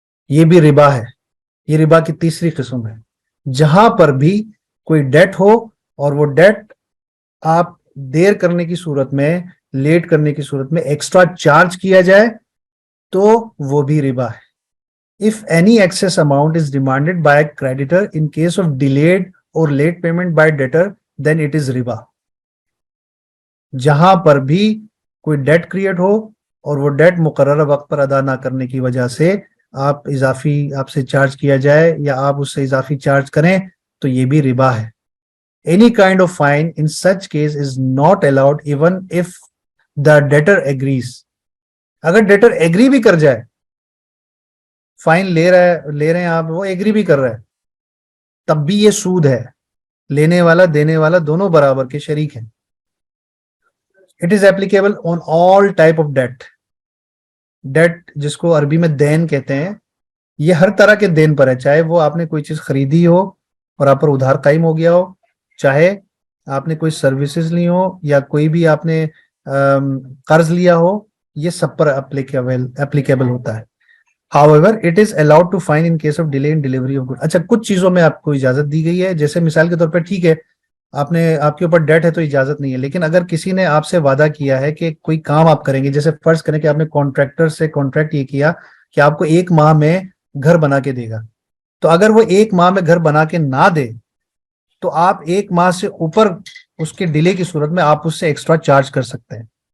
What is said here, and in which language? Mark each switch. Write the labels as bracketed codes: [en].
[ur] یہ بھی ربا ہے، یہ ربا کی تیسری قسم ہے. جہاں پر بھی کوئی ڈیٹ ہو اور وہ ڈیٹ آپ دیر کرنے کی صورت میں، لیٹ کرنے کی صورت میں ایکسٹرا چارج کیا جائے تو وہ بھی ربا ہے. [en] If any excess amount is demanded by a creditor in case of delayed or late payment by debtor, then it is riba. [ur] جہاں پر بھی کوئی ڈیٹ کریٹ ہو اور وہ ڈیٹ مقررہ وقت پر ادا نہ کرنے کی وجہ سے آپ سے چارج کیا جائے یا آپ اس سے اضافی چارج کریں تو یہ بھی ربا ہے. [en] Any kind of fine in such case is not allowed even if the debtor agrees. [ur] اگر ڈیٹر ایگری بھی کر جائے، فائن لے رہے ہیں آپ، وہ ایگری بھی کر رہا ہے، تب بھی یہ سود ہے. لینے والا دینے والا دونوں برابر کے شریک ہیں. [en] It is applicable on all type of debt. [ur] Date جس کو عربی میں دین کہتے ہیں، یہ ہر طرح کے دین پر ہے، چاہے وہ آپ نے کوئی چیز خریدی ہو اور آپ پر ادھار قائم ہو گیا ہو، چاہے آپ نے کوئی سروسز لی ہو، یا کوئی بھی آپ نے قرض لیا ہو، یہ سب پر اپلیکیبل ہوتا ہے. [en] However, it is allowed to fine in case of delay in delivery of goods. [ur] اچھا، کچھ چیزوں میں آپ کو اجازت دی گئی ہے، جیسے مثال کے طور پر ٹھیک ہے آپ کے اوپر ڈیٹ ہے تو اجازت نہیں ہے، لیکن اگر کسی نے آپ سے وعدہ کیا ہے کہ کوئی کام آپ کریں گے، جیسے فرض کریں کہ آپ نے کانٹریکٹر سے کانٹریکٹ یہ کیا کہ آپ کو 1 ماہ میں گھر بنا کے دے گا، تو اگر وہ 1 ماہ میں گھر بنا کے نہ دے تو آپ 1 ماہ سے اوپر اس کے ڈیلے کی صورت میں آپ اس سے ایکسٹرا چارج کر سکتے ہیں.